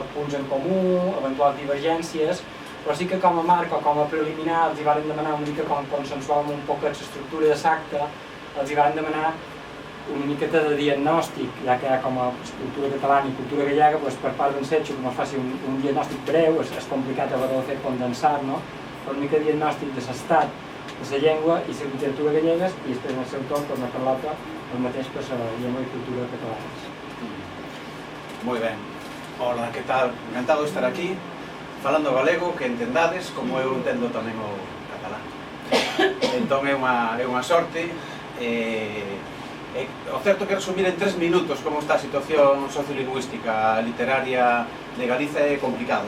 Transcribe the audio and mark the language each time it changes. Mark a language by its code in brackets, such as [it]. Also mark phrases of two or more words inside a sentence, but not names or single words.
[ca] punts en comú, eventuals divergències, però sí que com a marc o com a preliminar els hi van demanar una mica com consensuàvem un poc l'estructura de l'acte, els hi van demanar una miqueta de diagnòstic, ja que com a cultura catalana i cultura gallega, per part d'en Setxo, que ens faci un diagnòstic breu, és complicat a l'hora de fer condensat, però una mica de diagnòstic de l'estat de la llengua i la literatura gallegues, i després en el seu torn, per la Carlota, el mateix per la llengua [es] y cultura catalanas. [gl] Moi ben. Hola, que tal? Encantado de estar aquí, falando galego, que entendades, como eu entendo tamén o catalán. Entón é unha sorte. O certo que resumir en 3 minutos como está a situación sociolingüística literaria de Galiza é complicado.